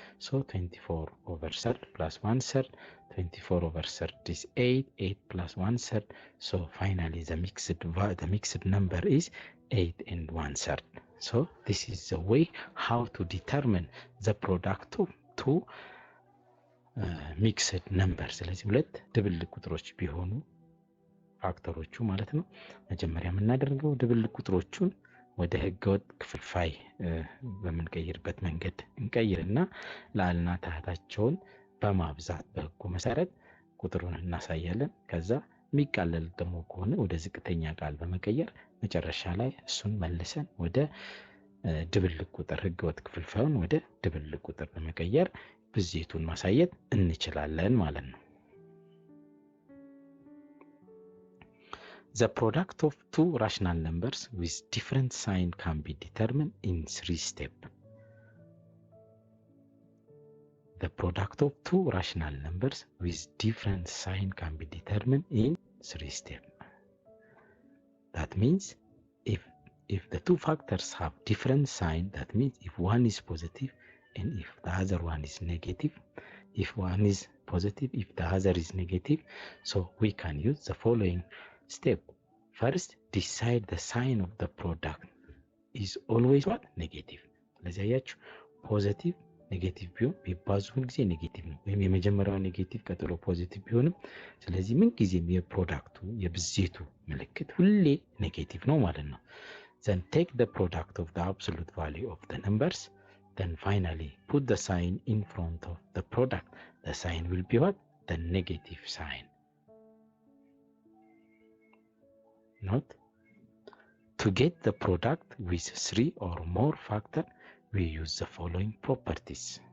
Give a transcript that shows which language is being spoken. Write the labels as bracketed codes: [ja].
[en] So 24/3 plus 1/3, 24/3 is 8, 8 plus 1/3. So finally the mixed number is 8 and 1/3. So this is the way how to determine the product of two mixed numbers. [am] ስለዚህ ሁለት ድብልቅ ቁጥሮች ቢሆኑ ፋክተሮቹ ማለት ነው። መጀመሪያ የምናደርገው ድብልቅ ቁጥሮቹን ወደ ህገወጥ ክፍልፋይ በምንቀይርበት መንገድ እንቀይርና ላዕልና ታህታቸውን በማብዛት በህጉ መሰረት ቁጥሩን እናሳያለን። ከዛ የሚቃለል ደግሞ ከሆነ ወደ ዝቅተኛ ቃል በመቀየር መጨረሻ ላይ እሱን መልሰን ወደ ድብልቅ ቁጥር ህገወጥ ክፍልፋዩን ወደ ድብልቅ ቁጥር በመቀየር ብዜቱን ማሳየት እንችላለን ማለት ነው። [en] The product of two rational numbers with different sign can be determined in 3 steps. The product of two rational numbers with different sign can be determined in 3 steps. That means if the two factors have different sign, that means if one is positive and if the other one is negative, if one is positive, if the other is negative, so we can use the following step. First, decide the sign of the product is always what? Negative. [am] ስለዚህ አያችሁ ፖዚቲቭ ኔጌቲቭ ቢሆን ቢባዙ ሁልጊዜ ኔጌቲቭ ነው፣ ወይም የመጀመሪያው ኔጌቲቭ ቀጥሎ ፖዚቲቭ ቢሆንም ስለዚህ ምን ጊዜም የፕሮዳክቱ የብዜቱ ምልክት ሁሌ ኔጌቲቭ ነው ማለት ነው። [en] Then take the product of the absolute value of the numbers. Then finally put the sign in front of the product. The sign will be what? The negative sign. Note, to get the product with 3 or more factors, we use the following properties.